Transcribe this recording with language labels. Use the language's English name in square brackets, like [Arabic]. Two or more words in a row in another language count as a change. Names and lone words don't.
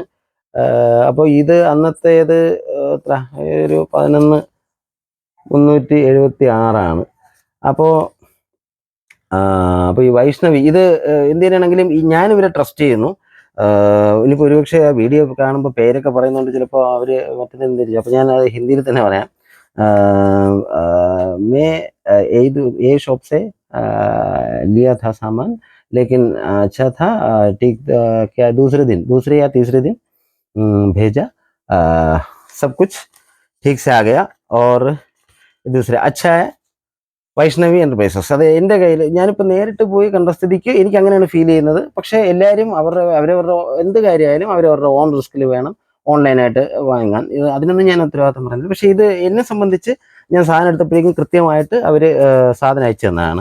[Malayalam] അപ്പോൾ ഇത് അന്നത്തേത് എത്ര, ഒരു 11,376 അപ്പോൾ ഈ വൈഷ്ണവി ഇത് എന്തിനാണെങ്കിലും ഞാനിവരെ ട്രസ്റ്റ് ചെയ്യുന്നു. ഇനിയിപ്പോൾ ഒരുപക്ഷെ ആ വീഡിയോ കാണുമ്പോൾ പേരൊക്കെ പറയുന്നതുകൊണ്ട് ചിലപ്പോൾ അവർ മറ്റൊന്നും തിരിച്ചു. അപ്പോൾ ഞാൻ അത് ഹിന്ദിയിൽ തന്നെ പറയാം. [Hindi] मैं ये शॉप से लिया था सामान, लेकिन अच्छा था, ठीक। क्या दूसरे या तीसरे दिन भेजा, सब कुछ ठीक से आ गया और दूसरे अच्छा है വൈഷ്ണവി എന്റർപ്രൈസസ്. [Malayalam] അത് എൻ്റെ കയ്യിൽ ഞാനിപ്പോൾ നേരിട്ട് പോയി കണ്ട സ്ഥിതിക്ക് എനിക്ക് അങ്ങനെയാണ് ഫീൽ ചെയ്യുന്നത്. പക്ഷേ എല്ലാവരും അവരവരുടെ എന്ത് കാര്യമായാലും അവരവരുടെ ഓൺ റിസ്കിൽ വേണം ഓൺലൈനായിട്ട് വാങ്ങാൻ. അതിനൊന്നും ഞാൻ ഉത്തരവാദിത്തം പറയുന്നില്ല. പക്ഷേ ഇത് എന്നെ സംബന്ധിച്ച് ഞാൻ സാധനം എടുത്തപ്പോഴേക്കും കൃത്യമായിട്ട് അവർ സാധനം അയച്ചു തന്നതാണ്.